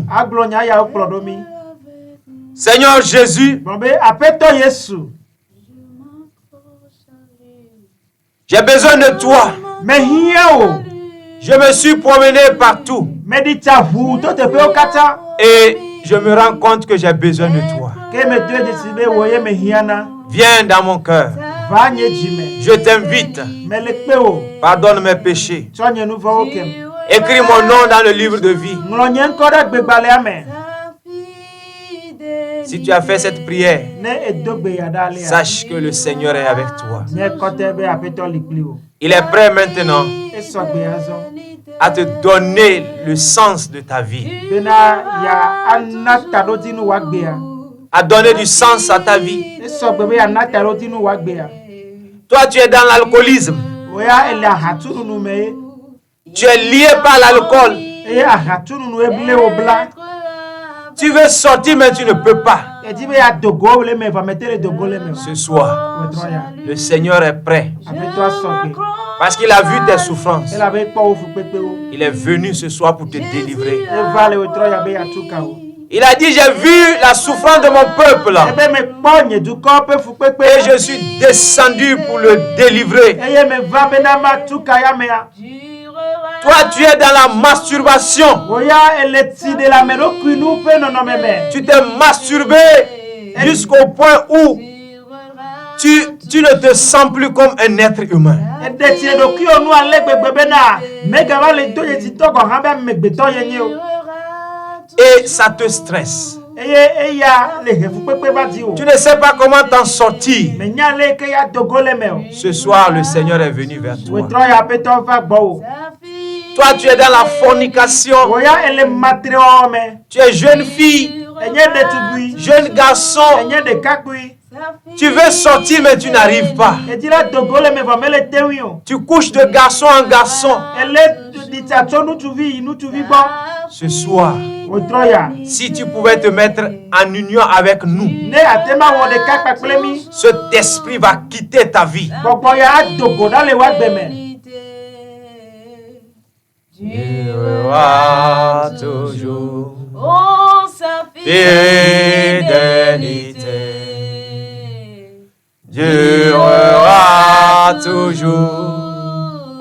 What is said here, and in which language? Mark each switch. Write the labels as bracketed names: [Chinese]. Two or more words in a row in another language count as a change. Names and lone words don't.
[Ewe] Agblɔ nya yawo kplɔ ɖo mi. [French] Seigneur Jésus, [Ewe] Gblɔ be aƒetɔ Yesu. [French] j'ai besoin de toi. [Ewe] Mehia o. [French] Je me suis promené partout [Ewe] Meɖi tsa ʋu to teƒewo katã. [French] et je me rends compte que j'ai besoin de toi. [Ewe] Ke medo edzi be wò ye mehia na. [French] Viens dans mon cœur. [Ewe] Va nye dzi me. [French] Je t'invite. [Ewe] Mele kpe wo. [French] Pardonne mes péchés. [Ewe] Tsɔ nye nu vɔwo kem. [French] Écris mon nom dans le livre de vie. [Ewe] Ŋlɔ nye ŋkɔ ɖe gbegbalẽa me. [French] Si tu as fait cette prière, [Ewe] Ne edo gbe ya ɖa alia. [French] sache que le Seigneur est avec toi. [Ewe] Nye kɔtɛ be aƒetɔ li kpli wo. [French] Il est prêt maintenant [Ewe] Esɔ gbe azɔ. [French] à te donner le sens de ta vie, [Ewe] Bena ya ana taɖodinu wa gbea. [French] à donner du sens à ta vie. [Ewe] Esɔ gbe be ya na taɖodinu wa gbea. [French] Toi, tu es dans l'alcoolisme. [Ewe] Oya ele ahatununu me ye. [French] Tu es lié par l'alcool. [Ewe] Eye ahatununu ebile wo bla. [French] Tu veux sortir, mais tu ne peux pas. [Ewe] Edi be ya dogo le me va mete le dogo le me. [French] Ce soir, [Ewe] Wetrɔ ya. [French] le Seigneur est prêt [Ewe] Aƒetɔ asɔ gbe. [French] parce qu'il a vu tes souffrances. [Ewe] Ela be kpɔ wo fukpekpe wo. [French] Il est venu ce soir pour te délivrer. [Ewe] Eva le wetrɔ ya be yatu ka wo. [French] Il a dit, j'ai vu la souffrance de mon peuple [Ewe] Ebe me kpɔ nye dukɔ ƒe fukpekpe. [French] et je suis descendu pour le délivrer. [Ewe] Eye me va bena ma tu ka ya mea. [French] Toi, tu es dans la masturbation. [Ewe] Oya ele ti de la meɖokui nu ƒe nɔnɔme me. [French] Tu t'es masturbé jusqu'au point où tu ne te sens plus comme un être humain. [Ewe] Eɖe ti eɖokui wo nu ale gbegbe bena megava le do yetsitɔ gɔ hã be amegbetɔ yenye o. [French] Et ça te stresse. [Ewe] Eye eya le he fukpekpe va di o. [French] Tu ne sais pas comment t'en sortir. [Ewe] Menya le ke ya dogo le me o. [French] Ce soir, le Seigneur est venu vers toi. [Ewe] Wetrɔ ya aƒetɔ va gbɔ o. [French] Toi, tu es dans la fornication. [Ewe] Oya ele matre wɔwɔ me. [French] Tu es jeune fille, [Ewe] Enye ɖetugbui. [French] jeune garçon. [Ewe] Enye ɖekakpui. [French] Tu veux sortir, mais tu n'arrives pas. [Ewe] Edi la dogo le me vɔ mele te ŋui o. [French] Tu couches de garçon en garçon. [Ewe] Ele ɖitsa tso nutsuvi yi nutsuvi gbɔ. [French] Ce soir, [Ewe] Wetrɔ ya. [French] si tu pouvais te mettre en union avec nous, [Ewe] Ne ate ma wɔ ɖeka kpakple mi. [French] cet esprit va quitter ta vie. [Ewe] Gbɔgbɔ ya adogo ɖa le wa gbe me. [French] Durera toujours Oh, sa fidélité. Durera toujours.